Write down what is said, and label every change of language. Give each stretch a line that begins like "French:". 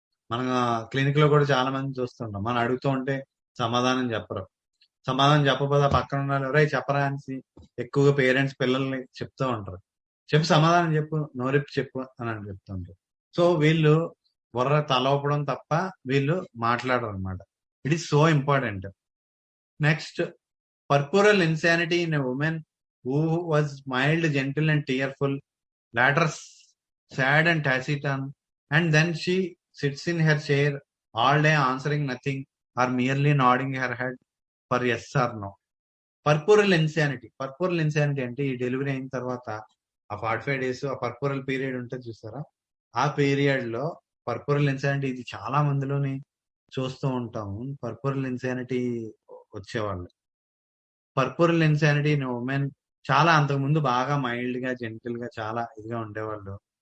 Telugu: మన క్లినిక్ లో కూడా చాలా మంది చూస్తుంటాం, మనం అడుగుతూ ఉంటే సమాధానం చెప్పకపోతే పక్కన ఉన్నారు ఎవరై చెప్పరా అని ఎక్కువగా పేరెంట్స్ పిల్లల్ని చెప్తూ ఉంటారు. చెప్పు, సమాధానం చెప్పు, నోరెప్పి చెప్పు అని చెప్తుంటారు. సో వీళ్ళు తలవపడం తప్ప వీళ్ళు మాట్లాడరు అనమాట.
English: It is so important. Next, puerperal insanity in a women who was mild, gentle and tearful, later sad and taciturn, and then she sits in her chair all day answering nothing or merely nodding her head for yes or no.
Telugu: పర్పురల్ insanity అంటే ఈ delivery అయిన తర్వాత ఆ 45 days ఆ పర్పురల్ period ఉంటుంది చూసారా, ఆ period లో పర్పురల్ ఇన్సానిటీ ఇది చాలా మందిలోని చూస్తూ ఉంటాము. పర్పురల్ ఇన్సానిటీ వచ్చేవాళ్ళు,
English: puerperal insanity in women
Telugu: చాలా అంతకుముందు బాగా మైల్డ్ గా, జెంటిల్ గా, చాలా ఇదిగా ఉండేవాళ్ళు.